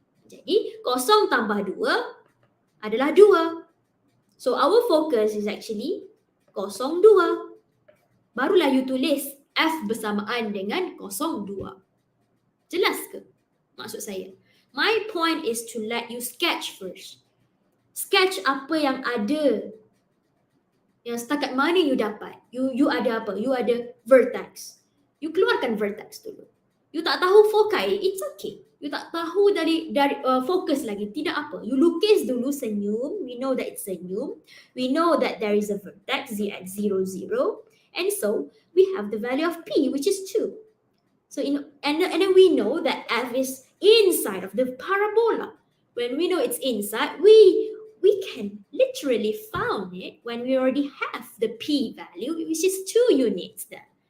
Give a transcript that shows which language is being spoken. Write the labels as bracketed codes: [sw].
[ms] Jadi, kosong tambah 2 adalah 2. [en] So, our focus is actually 0,2. [ms] Barulah you tulis F bersamaan dengan 0,2. Jelas ke maksud saya? [en] My point is to let you sketch first. [ms] Sketch apa yang ada. Yang setakat mana you dapat. You ada apa? You ada vertex. You keluarkan vertex dulu. You tak tahu foci, [en] it's okay. [ms] You tak tahu dari fokus lagi, tidak apa. You lukis dulu senyum. [en] We know that it's [ms] senyum. [en] We know that there is a vertex z at 0, 0. And so we have the value of p, which is 2. So and then we know that f is inside of the parabola. When we know it's inside, we can literally found it when we already have the p value, which is 2 units there.